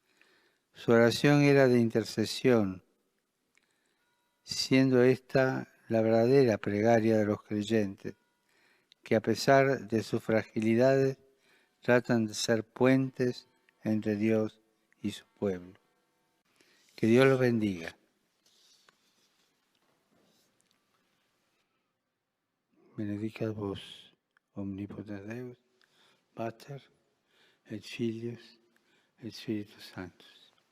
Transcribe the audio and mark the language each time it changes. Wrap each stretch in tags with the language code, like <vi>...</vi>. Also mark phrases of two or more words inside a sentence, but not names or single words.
<es>Su oración era de intercesión, siendo esta la verdadera plegaria de los creyentes, que a pesar de sus fragilidades tratan de ser puentes entre Dios y su pueblo. Que Dios los bendiga.</es> <la>Benedicat vos, omnipotens Deus, Pater, et Filius, et Spiritus Sanctus.</la>